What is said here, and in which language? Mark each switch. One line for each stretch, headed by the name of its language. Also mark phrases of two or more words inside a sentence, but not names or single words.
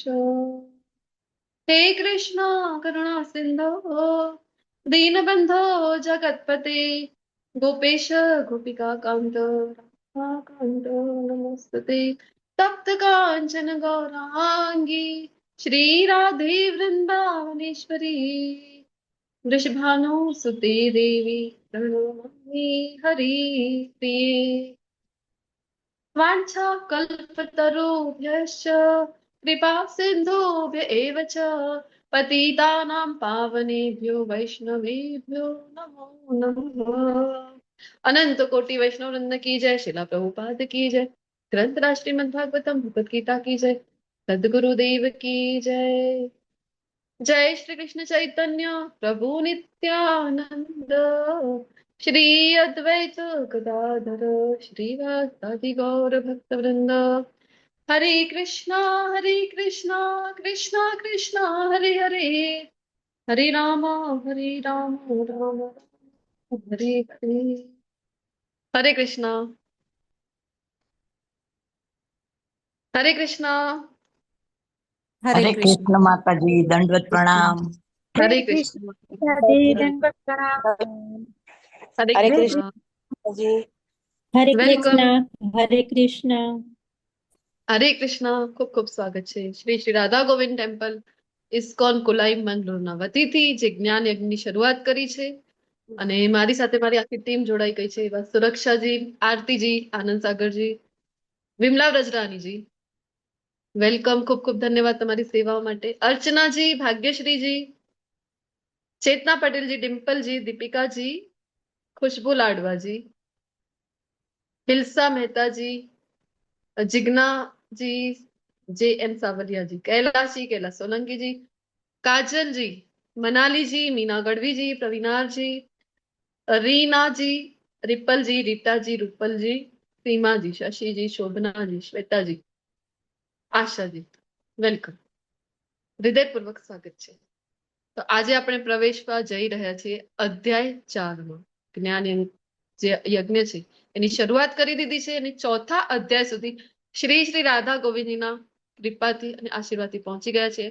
Sanskrit: हे कृष्ण करुणा सिंधो दीनबंधो जगत्पते गोपेश गोपिका कांत कांत नमस्ते तप्त कांचन गौरांगी श्री राधे वृंदावनेश्वरी वृषभानुसुते देवी प्रणमामि हरिप्रिये. वाञ्छा कल्पतरुभ्यश्च कृपा सिन्धुभ्य एव च पतितानां पावनेभ्यो वैष्णवेभ्यो नमो नमः.
Hindi: अनंत कोटि वैष्णव वृंद की जय. शिला प्रभुपाद की जय. ग्रंथराज श्रीमद् भागवतम भगवत गीता की जय. सद्गुरुदेव की जय. जय श्री कृष्ण चैतन्य प्रभु नित्यानंद श्री अद्वैत गदाधर श्रीवासादि गौर भक्त वृंद.
Sanskrit: हरे कृष्णा कृष्णा कृष्णा हरे हरे हरे राम राम राम हरे हरे. हरे कृष्णा. हरे कृष्णा. हरे हरे कृष्ण
Hindi: कृष्ण माता जी, दंडवत प्रणाम।
Sanskrit: हरे कृष्ण.
Hindi: दंडवत प्रणाम।
Sanskrit: हरे हरे कृष्णा.
Hindi: जी।
Sanskrit: हरे वेलकम. कृष्ण हरे कृष्ण
Gujarati: હરે કૃષ્ણ. ખૂબ ખૂબ સ્વાગત છે શ્રી શ્રી રાધા ગોવિંદ ટેમ્પલ ઇસ્કોન કુલાઈ મંગળૂરના વતીથી જે જ્ઞાન યજ્ઞની શરૂઆત કરી છે અને મારી સાથે મારી આખી ટીમ જોડાઈ ગઈ છે એવા સુરક્ષાજી, આરતીજી, આનંદ સાગરજી, વિમલા વ્રજરાનીજી, વેલકમ. ખૂબ ખૂબ ધન્યવાદ તમારી સેવાઓ માટે. અર્ચનાજી, ભાગ્યશ્રીજી, ચેતના પટેલજી, ડિમ્પલજી, દીપિકાજી, ખુશ્બુ લાડવાજી, હિલ્સા મહેતાજી, जिग्ना जी, जे एम सावलिया जी, कैलाश जी, कैलाश सोलंकी जी, काजल जी, मनाली जी, मीना गढ़वी जी, प्रवीणार जी, रीना जी, रिपल जी, रीता जी, रूपल जी, सीमा जी, शशि जी, शोभना जी, श्वेता जी, आशा जी, वेलकम. હૃદયપૂર્વક સ્વાગત છે. તો આજે આપણે પ્રવેશવા જઈ રહ્યા છીએ અધ્યાય 4માં. જ્ઞાન જે યજ્ઞ છે એની શરૂઆત કરી દીધી છે અને ચોથા અધ્યાય સુધી શ્રી શ્રી રાધા ગોવિંદજીના કૃપાથી અને આશીર્વાદથી પહોંચી ગયા છે.